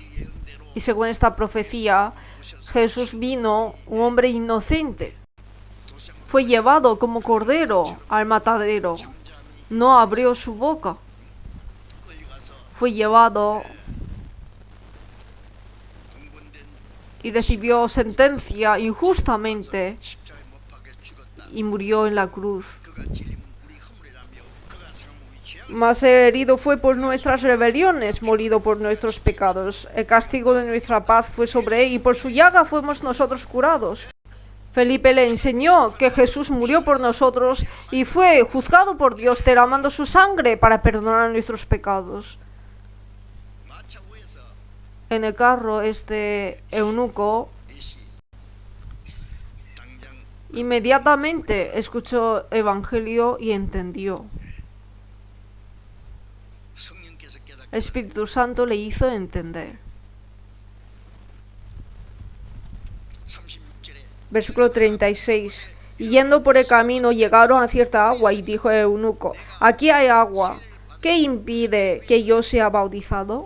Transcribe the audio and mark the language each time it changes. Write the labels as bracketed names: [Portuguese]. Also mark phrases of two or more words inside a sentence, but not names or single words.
[Spanish] Y según esta profecía, Jesús vino, un hombre inocente. Fue llevado como cordero al matadero. No abrió su boca. [Korean] 끌려가서 [Spanish] Fue llevado [Korean] 공분된 [Spanish] y recibió sentencia injustamente [Korean] 십자가에 못 박혀 죽었다. [Spanish] y murió en la cruz. [Korean] 그가 찔림은 우리 허물이라며 그가 상한 우리 죄악 [Spanish] Mas herido fue por nuestras rebeliones, molido por nuestros pecados. El castigo de nuestra paz fue sobre él, y por su llaga fuimos nosotros curados. Felipe le enseñó que Jesús murió por nosotros y fue juzgado por Dios derramando su sangre para perdonar nuestros pecados. [Korean] 마차 위에서 [Spanish] En el carro, este eunuco [Korean] 이시 당장 [Spanish] inmediatamente escuchó evangelio y entendió. [Korean] 성령께서 깨닫게 [Spanish] El Espíritu Santo le hizo entender. [Korean] 36절에 [Spanish] Versículo 36. Y yendo por el camino llegaron a cierta agua, y dijo el eunuco: aquí hay agua, ¿qué impide que yo sea bautizado?